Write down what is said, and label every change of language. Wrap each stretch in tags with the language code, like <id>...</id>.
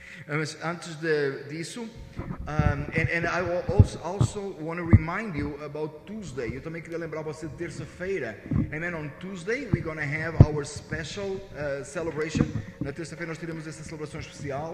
<pt>Mas antes disso,</pt> <en>and I will also want to remind you about Tuesday.</en> <pt>Eu também queria lembrar você de terça-feira.</pt> <en>And then on Tuesday we're going to have our special celebration.</en> <pt>Na terça-feira nós teremos essa celebração especial.</pt>